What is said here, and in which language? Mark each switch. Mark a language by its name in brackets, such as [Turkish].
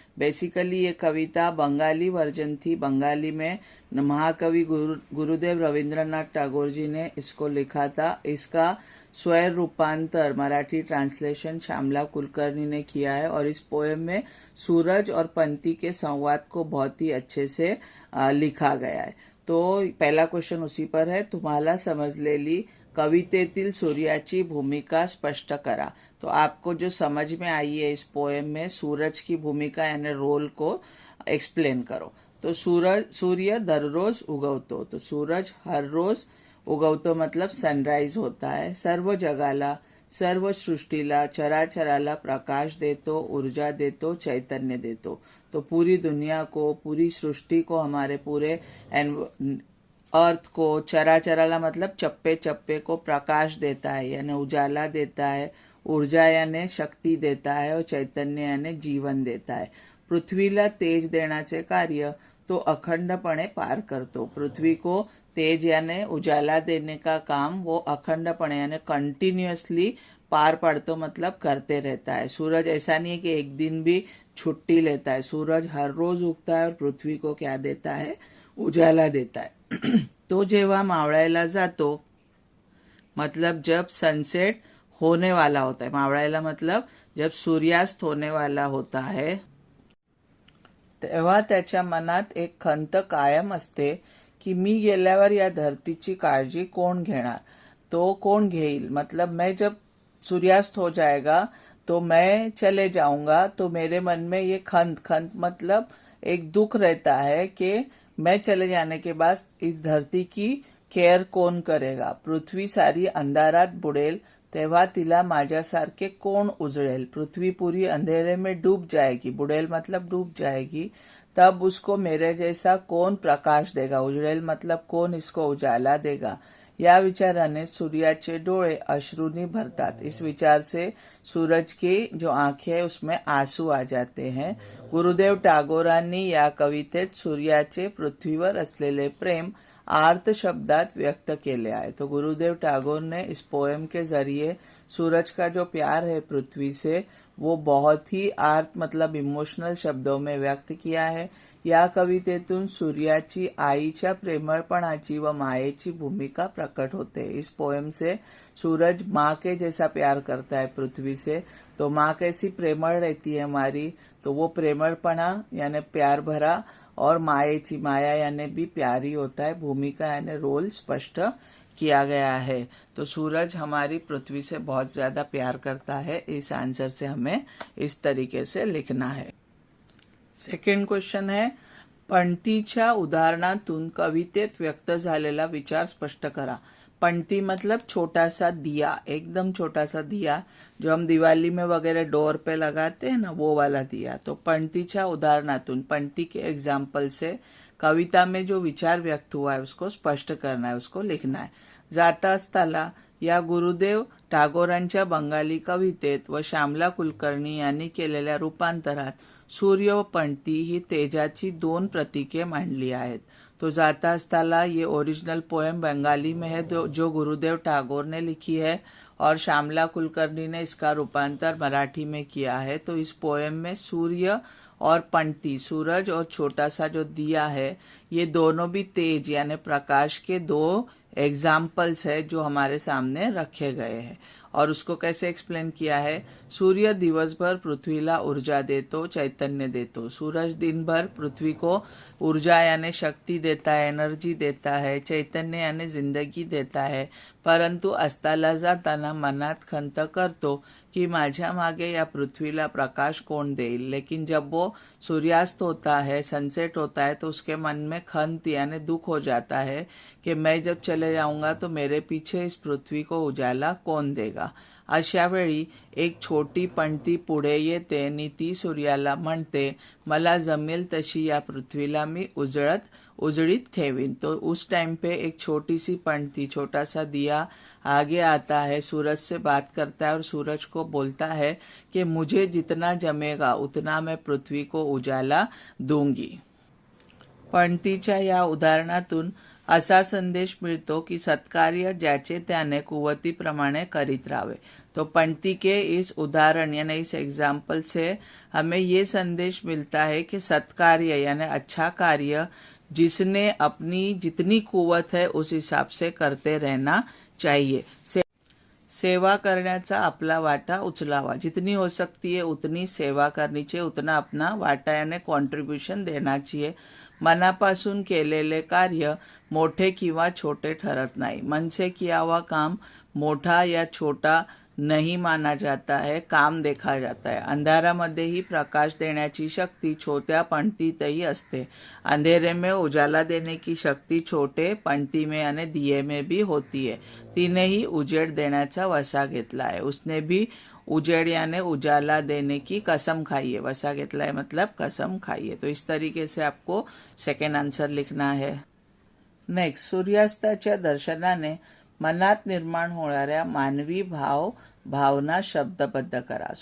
[Hindi] Basically ये कविता Bengali version थी। बंगाली में महाकवि गुरुदेव रविंद्रनाथ टैगोर जी ने इसको लिखा था। इसका स्वर रूपांतर मराठी ट्रांसलेशन श्यामला कुलकर्णी ने किया है। और इस पोएम में सूरज और पंती के संवाद को बहुत ही अच्छे से लिखा गया है। तो पहला क्वेश्चन उसी पर है। [Marathi] तुम्हाला समजलेली कवितेतील सूर्याची भूमिका स्पष्ट करा। [Hindi] तो आपको जो समझ में आई है इस पोएम में, सूरज की भूमिका यानी रोल को एक्सप्लेन करो। [Marathi] तो सूर्य दररोज उगवतो। [Hindi] तो सूरज हर रोज उगवतो मतलब सनराइज होता है। [Marathi] सर्व जगाला, सर्व सृष्टीला, चराचराला प्रकाश देतो, ऊर्जा देतो, चैतन्य देतो। [Hindi] तो पूरी दुनिया को, पूरी सृष्टि को, हमारे पूरे अर्थ को, चराचराला मतलब चप्पे चप्पे को प्रकाश देता है यानी उजाला देता है, ऊर्जा यानी शक्ती देता है, और चैतन्य यानी जीवन देता है। [Marathi] पृथ्वीला तेज देण्याचे कार्य तो अखंडपणे पार करतो। [Hindi] पृथ्वी को तेज यानी उजाला देने का काम वो अखंडपणे यानी कंटिन्यूअसली पार पड़तो मतलब करते रहता है। सूरज ऐसा नहीं है कि एक दिन भी छुट्टी लेता है। सूरज हर रोज उगता है और पृथ्वी को क्या देता है? उजाला देता है। [Marathi] तो जेव्हा मावळायला जातो [Hindi] मतलब जब सनसेट होने वाला होता है। [Marathi] मावळायला [Hindi] मतलब जब सूर्यास्त होने वाला होता है, [Marathi] तेव्हा त्याच्या मनात एक खंत कायम असते कि मी गेल्यावर या धरतीची काळजी कोण घेणार। [Hindi] तो कौन घेईल मतलब मैं जब सूर्यास्त हो जाएगा तो मैं चले जाऊंगा, तो मेरे मन में ये खंत मतलब एक दुख रहता है कि मैं चले जाने के बाद इस धरती की केअर कोण करेगा। [Marathi] पृथ्वी सारी अंधारात बुडेल तेव्हा तिला माझ्यासारखे कोण उजळेल। [Hindi] पृथ्वी पूरी अंधेरे में डूब जाएगी, बुडेल मतलब डूब जाएगी, तब उसको मेरे जैसा कौन प्रकाश देगा। उजळेल मतलब कौन इसको उजाला देगा। [Marathi] या विचाराने सूर्याचे डोळे अश्रुनी भरतात। [Hindi] इस विचार से सूरज की जो आंखें है उसमें आंसू आ जाते हैं। [Marathi] गुरुदेव टागोरांनी या कवितेत सूर्याचे पृथ्वीवर असलेले प्रेम आर्त शब्दात व्यक्त केले आहे। [Hindi] तो गुरुदेव टैगोर ने इस पोएम के जरिए सूरज का जो प्यार है पृथ्वी से वो बहुत ही आर्त मतलब इमोशनल शब्दों में व्यक्त किया है। [Marathi] या कवितेतून सूर्याची आईच्या प्रेमळपणाची व मायेची भूमिका प्रकट होते। [Hindi] इस पोएम से सूरज माँ के जैसा प्यार करता है पृथ्वी से। तो माँ कैसी प्रेमळ रहती है हमारी, तो वो प्रेमळपणा यानी प्यार भरा, और मायेची, माया यानी भी प्यारी होता है। भूमिका यानी रोल स्पष्ट किया गया है। तो सूरज हमारी पृथ्वी से बहुत ज्यादा प्यार करता है। इस आंसर से हमें इस तरीके से लिखना है। सेकंड क्वेश्चन है, [Marathi] पंक्तीच्या उदाहरणातून कवितेत व्यक्त झालेला विचार स्पष्ट करा। [Hindi] पंक्ति मतलब छोटा सा दिया, एकदम छोटा सा दिया जो हम दिवाली में वगैरह डोर पे लगाते हैं ना, वो वाला दिया। [Marathi] तो पंक्तीच्या उदाहरणातून, [Hindi] पंक्ति के एग्जाम्पल से कविता में जो विचार व्यक्त हुआ है उसको स्पष्ट करना है, उसको लिखना है। [Marathi] जाता असताला या गुरुदेव टागोरांच्या बंगाली कवितेत व श्यामला कुलकर्णी यांनी केलेल्या रूपांतरात सूर्य व पंक्ती ही तेजाची 2 प्रतीके मांडली आहेत। [Hindi] तो जाता अस्ताला ये ओरिजिनल पोएम बंगाली में है जो गुरुदेव टैगोर ने लिखी है और श्यामला कुलकर्णी ने इसका रूपांतर मराठी में किया है। तो इस पोएम में सूर्य और पंक्ति, सूरज और छोटा सा जो दिया है, ये दोनों भी तेज यानी प्रकाश के दो एग्जाम्पल्स है जो हमारे सामने रखे गए हैं। और उसको कैसे एक्सप्लेन किया है, [Marathi] सूर्य दिवस भर पृथ्वीला ऊर्जा देतो, चैतन्य देतो। [Hindi] सूरज दिन भर पृथ्वी को ऊर्जा यानी शक्ति देता है, एनर्जी देता है, चैतन्य यानी जिंदगी देता है। [Marathi] परंतु अस्ताला जाताना मनात खंत करतो की माझ्या मागे या पृथ्वीला प्रकाश कोण देईल। [Hindi] लेकिन जब वो सूर्यास्त होता है, सनसेट होता है, तो उसके मन में खंत यानी दुख हो जाता है कि मैं जब चले जाऊंगा तो मेरे पीछे इस पृथ्वी को उजाला कौन देगा। [Marathi] अशा वेळी एक छोटी पंक्ती पुढे येते आणि ती सूर्याला म्हणते, मला जमेल तशी या पृथ्वीला मी उजळीत ठेवीन। [Hindi] तो उस टाइम पे एक छोटी सी पंक्ति, छोटा सा दिया आगे आता है, सूरज से बात करता है और सूरज को बोलता है कि मुझे जितना जमेगा उतना मैं पृथ्वी को उजाला दूंगी। [Marathi] पंक्तीच्या या उदाहरणातून असा संदेश मिळतो की सत्कार्य ज्याचे त्याने कुवतीप्रमाणे करीत राहावे। [Hindi] तो पंक्ति के इस उदाहरण यानी इस एग्जाम्पल से हमें ये संदेश मिलता है कि सत्कार्य यानी अच्छा कार्य जिसने अपनी जितनी कुवत है उस हिसाब से करते रहना चाहिए। [Marathi] सेवा करण्याचा आपला वाटा उचलावा, [Hindi] जितनी हो सकती है उतनी सेवा करनी चाहिए, उतना अपना वाटा यानी कॉन्ट्रीब्यूशन देना चाहिए। [Marathi] मनापासून केलेले कार्य मोठे किंवा छोटे ठरत नाही। [Hindi] मन से किया हुआ काम मोठा या छोटा नहीं माना जाता है, काम देखा जाता है। [Marathi] अंधारामध्येही प्रकाश देण्याची शक्ती छोट्या पंक्तीतही असते। [Hindi] अंधेरे में उजाला देने की शक्ति छोटे पंक्ति में यानी दिए में भी होती है। [Marathi] तिने ही उजेड देण्याचा वसा घेतला है। [Hindi] उसने भी उजेड यानी उजाला देने की कसम खाई है। [Marathi] वसा घेतला [Hindi] है मतलब कसम खाई है। तो इस तरीके से आपको सेकेंड आंसर लिखना है। [Marathi] नेक्स्ट, सूर्यास्ताच्या दर्शनाने मनात निर्माण होणाऱ्या मानवी भावना शब्दबद्ध करा।